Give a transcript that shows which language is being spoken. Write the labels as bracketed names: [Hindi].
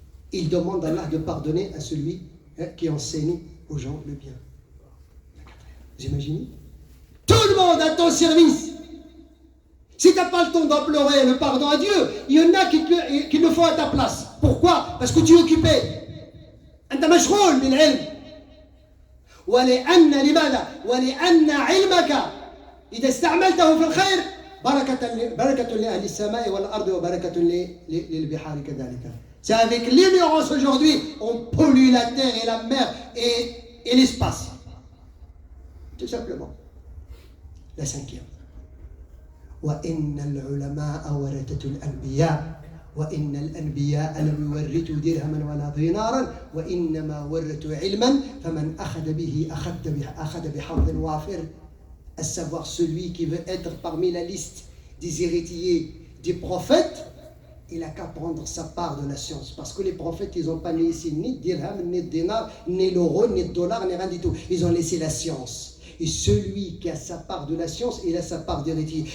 [French] Il demande à Allah de pardonner à celui qui enseigne aux gens le bien. Vous imaginez? Tout le monde à ton service. Si tu n'as pas le temps d'implorer le pardon à Dieu, il y en a qui le font à ta place. Pourquoi? Parce que tu es occupé. [Arabic] أنت مشغول بالعلم. ولأن علمك إذا استعملته في الخير بركة لأهل السماء والأرض وبركة للبحار كذلك. [French] C'est avec l'ignorance aujourd'hui, on pollue la terre et la mer et l'espace. Tout simplement. La cinquième. [Arabic] وإن العلماء ورثة الأنبياء وإن الأنبياء لم يورثوا درهما ولا دينارا وإنما ورثوا علما فمن أخذ به أخذ بحظ وافر. [French] À savoir celui qui veut être parmi la liste des héritiers des prophètes, il n'a qu'à prendre sa part de la science. Parce que les prophètes, ils n'ont pas laissé ni de dirham, ni de dinar, ni l'euro, ni de dollar, ni rien du tout. Ils ont laissé la science. Et celui qui a sa part de la science, il a sa part d'héritier.